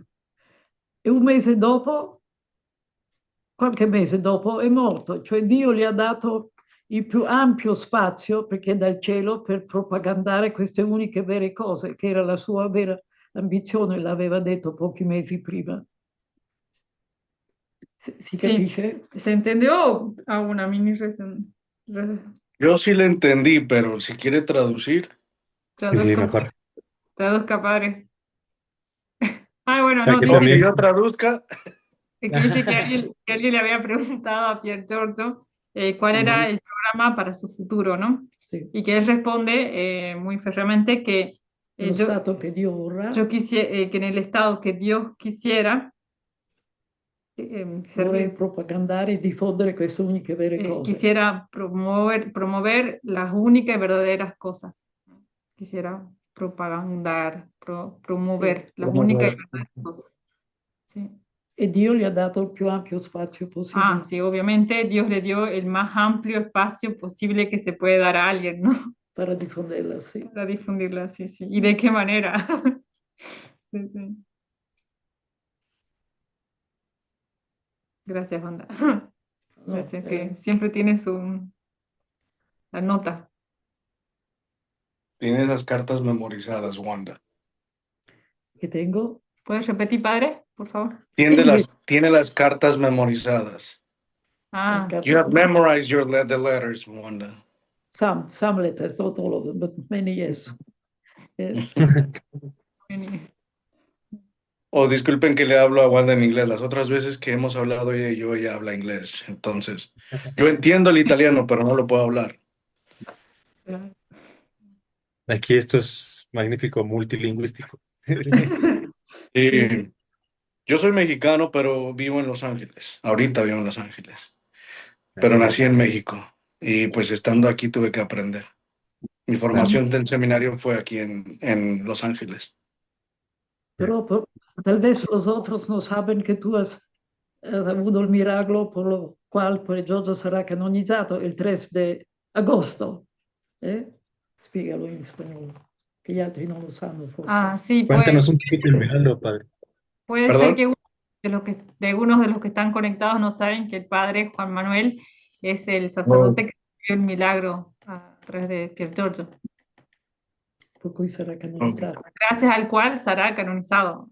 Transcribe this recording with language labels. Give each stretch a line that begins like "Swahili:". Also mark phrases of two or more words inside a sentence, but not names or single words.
Italian: E un mese dopo, qualche mese dopo, è morto, cioè Dio gli ha dato il più ampio spazio, perché dal cielo, per propagandare queste uniche vere cose, che era la sua vera ambizione, l'aveva detto pochi mesi prima. Si
Spanish: Sí,
Italian: capisce?
Spanish: ¿se entendió? Hago una mini yo sí le entendí, pero si quiere traducir, Sí, sí, traduzco, mejor. traduzca, padre. Ah, bueno, no, Aquí ¿quiere dice que también. yo traduzca? que dice que alguien le había preguntado a Pier Giorgio cuál era Ujú. el programa para su futuro, ¿no?
Italian: Sì.
Spanish: Y que él responde muy ferreamente que
Italian: Nello
Spanish: yo,
Italian: stato che Dio vorrà,
Spanish: yo quisiera, que en el estado que Dios quisiera,
Italian: vorrei propagandare e diffondere queste uniche vere cose.
Spanish: quisiera promover las únicas y verdaderas cosas. Quisiera propagandar,
Italian: Sì.
Spanish: promover las únicas y Promover. verdaderas cosas. Sí.
Italian: E Dio gli ha dato il più ampio spazio Ah, possibile
Spanish: sí, obviamente Dios le dio el más amplio espacio posible que se puede dar a alguien, ¿no?
Italian: per diffonderla, sì.
Spanish: Para difundirla, sí, sí. ¿Y de qué manera? Sí, sí. Gracias, Wanda. No, Gracias, que siempre tiene la nota. Tiene esas cartas memorizadas, Wanda.
Italian: che tengo
Spanish: ¿Puedes repetir, padre, por favor? Tiene las cartas memorizadas. Ah,
English: You have memorized the letters, Wanda. some letters, not all of them, but many, yes. Yes.
Spanish: sí. Disculpen que le hablo a Wanda en inglés. Las otras veces que hemos hablado ella y yo, ella habla inglés. Entonces, yo entiendo el italiano, pero no lo puedo hablar. Aquí esto es magnífico, multilingüístico. Sí, Y yo soy mexicano, pero vivo en Los Ángeles. Ahorita vivo en Los Ángeles, pero Ah, nací en México. Y pues estando aquí tuve que aprender. Mi sí. formación del seminario fue aquí en Los Ángeles. Pero tal vez los otros no saben que tú has
Italian: avuto il miracolo
Spanish: por lo cual
Italian: poi Giorgio sarà canonizzato il 3 di agosto. Spiegalo in spagnolo, che gli altri non lo sanno forse.
Spanish: Ah, sí, Cuéntanos un poquito el milagro, padre. puede ser ¿Perdón? que unos de los que están conectados no saben que el padre Juan Manuel es el No. sacerdote que vivió el milagro a través de Pier Giorgio,
Italian: Per cui sarà
Spanish: No.
Italian: canonizzato.
Spanish: gracias al cual será canonizado.